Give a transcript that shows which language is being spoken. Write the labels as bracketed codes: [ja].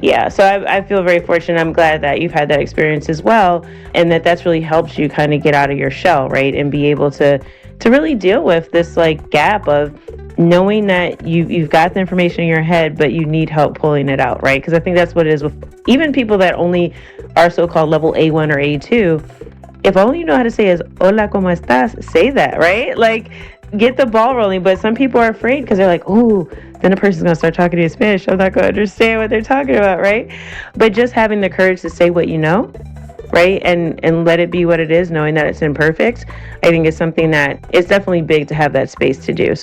[en] Yeah, so I feel very fortunate. I'm glad that you've had that experience as well, and that's really helped you kind of get out of your shell, right? And be able to really deal with this gap of knowing that you've got the information in your head, but you need help pulling it out, right? Because I think that's what it is with even people that only are so-called level A1 or A2. If only you know how to say is [es] hola, ¿cómo estás? [en] Say that, right? Get the ball rolling. But some people are afraid because they're like, ooh, then a person's going to start talking to you in Spanish. I'm not going to understand what they're talking about, right? But just having the courage to say what you know, right? And let it be what it is, knowing that it's imperfect, I think is something that it's definitely big to have that space to do.